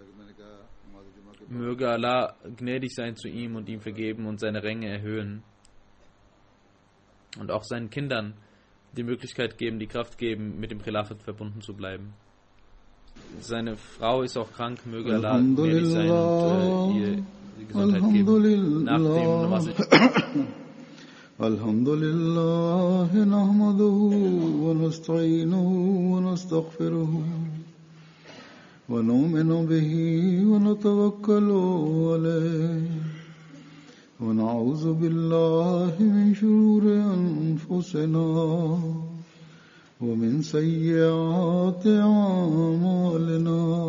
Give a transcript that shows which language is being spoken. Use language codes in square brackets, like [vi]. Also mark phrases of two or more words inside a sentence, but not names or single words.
[de] möge Allah gnädig sein zu ihm und ihm vergeben und seine Ränge erhöhen und auch seinen Kindern die Möglichkeit geben, die Kraft geben, mit dem Khilafat verbunden zu bleiben. Seine Frau ist auch krank, möge Allah gnädig sein und ihr die Gesundheit geben. Nach dem Namaz. [ar] الحمد لله نحمده و نستعينه و نستغفره و نؤمن به و نتوكل عليه و نعوذ بالله من شرور أنفسنا ومن سيئات أعمالنا